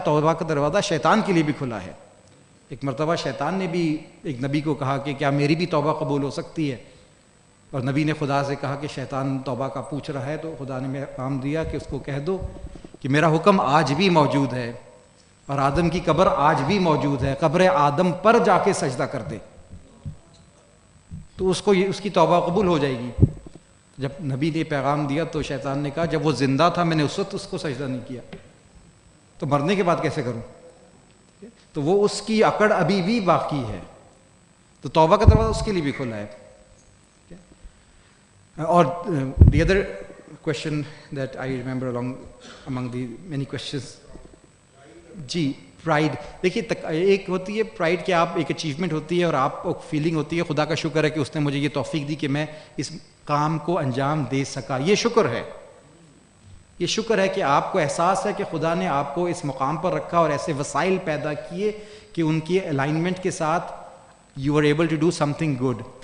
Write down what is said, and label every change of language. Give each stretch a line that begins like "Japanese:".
Hindi: तौबा का दरवाज़ा शैतान के लिए भी खुला है. एक मरतबा शैतान ने भी एक नबी को कहा कि क्या मेरी भी तौबा कबूल हो सकती है, और नबी ने खुदा से कहा कि शैतान तौबा का पूछ रहा है. तो खुदा ने पैगाम दिया कि उसको कह दो कि मेरा हुक्म आज भी मौजूद है और आदम की कब्र आज भी मौजूद है, कब्र आदम पर जाके सजदा कर दे तो उसको उसकी तौबा कबूल हो जाएगी. जब नबी ने पैगाम दिया तो शैतान ने कहा जब वो जिंदा था मैंने उस वक्त उसको सजदा नहीं किया, तो मरने के बाद कैसे करूं. तो वो उसकी अकड़ अभी भी बाकी है. तो तौबा का दरवाज़ा उसके लिए भी खुला है.
English: और the other question that I remember among the many questions, जी
Hindi: pride, देखिए एक होती है प्राइड कि आप एक अचीवमेंट होती है और आप एक फीलिंग होती है खुदा का शुक्र है कि उसने मुझे ये तौफीक दी कि मैं इस काम को अंजाम दे सका, ये शुक्र है। ये शुक्र है कि आपको एहसास है कि खुदा ने आपको इस मुकाम पर रखा और ऐसे वसाइल पैदा किए कि उनकी अलाइनमेंट के साथ
English: You are able to do something good.